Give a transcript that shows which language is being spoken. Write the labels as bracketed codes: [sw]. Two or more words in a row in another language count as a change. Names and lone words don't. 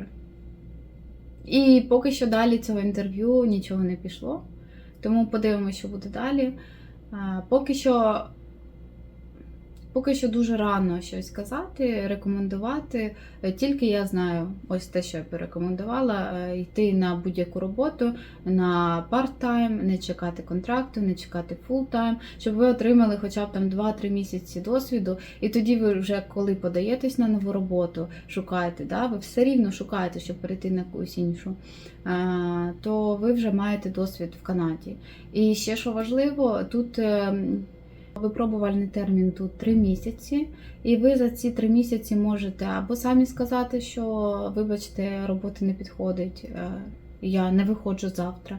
[uk] І поки що далі цього інтерв'ю нічого не пішло, тому подивимося, що буде далі. Поки що дуже рано щось казати, рекомендувати. Тільки я знаю, ось те, що я порекомендувала, йти на будь-яку роботу, на part-time, не чекати контракту, не чекати full-time, щоб ви отримали хоча б там 2-3 місяці досвіду, і тоді ви вже, коли подаєтесь на нову роботу, шукаєте, ви все рівно шукаєте, щоб перейти на якусь іншу, то ви вже маєте досвід в Канаді. І ще, що важливо, тут випробувальний термін тут 3 місяці, і ви за ці 3 місяці можете або самі сказати, що, вибачте, робота не підходить, я не виходжу завтра.